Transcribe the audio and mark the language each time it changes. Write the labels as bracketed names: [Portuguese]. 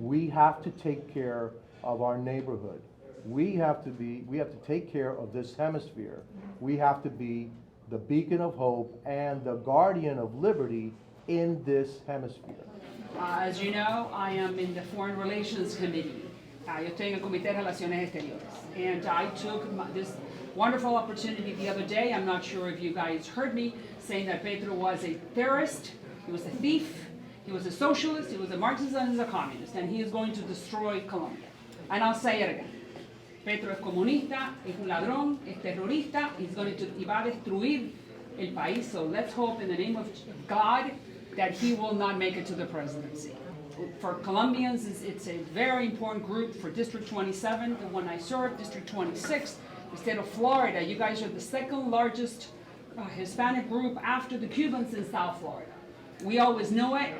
[English] We have to take care of our neighborhood. We have to take care of this hemisphere. We have to be the beacon of hope and the guardian of liberty in this hemisphere. As you know, I am in the Foreign Relations Committee. [Spanish] Yo estoy en el Comité de Relaciones Exteriores. [English] And I took this wonderful opportunity the other day. I'm not sure if you guys heard me saying that Petro was a terrorist, he was a thief, he was a socialist, he was a Marxist, and he was a communist, and he is going to destroy Colombia. And I'll say it again. [Spanish] Petro es comunista, es un ladrón, es terrorista, y va a destruir el país. [English] So let's hope in the name of God that he will not make it to the presidency. For Colombians, it's a very important group. For District 27, the one I serve, District 26, the state of Florida, you guys are the second largest Hispanic group after the Cubans in South Florida. We always know it.